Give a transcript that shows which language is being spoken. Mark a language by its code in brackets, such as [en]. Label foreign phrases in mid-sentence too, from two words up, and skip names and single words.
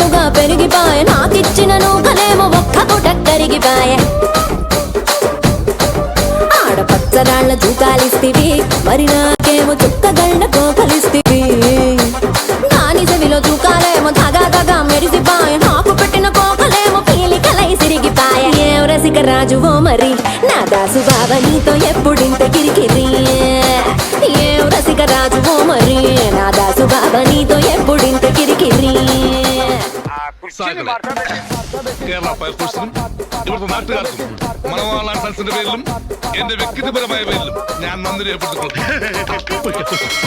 [te] పెరిగిపాయ నాకిచ్చిన నూకలేమో ఒక్క పూట కరిగిపాయ ఆడపచ్చరాళ్ళ తూకాలిస్తివి మరి నాకేమో చుక్కగళ్ళ కోకలిస్తివి దాని చెవిలో తూకాలేమో తగా తగా మెరిసిపాయ నాకు పెట్టిన కోకలేమో పీలికలై సిరిగిపాయ ఏం రసిక రాజువో మరి నా దాసు బాబా నీతో ఎప్పుడింత కిరికిరి ఏం రసిక రాజువో మరి నా దాసు బాబా నీతో ఎప్పుడింత కిరికిరి [ml] കുർച്ചിന് മാറ്റാൻ കേരള ഫയർഫോഴ്സിനും ഇവിടുത്തെ നാട്ടുകാർക്കും മണവാളാൻ സൽസിന്റെ പേരിലും എന്റെ വ്യക്തിപരമായ പേരിലും ഞാൻ നന്ദി രേഖപ്പെടുത്തിക്കൊള്ളുന്നു.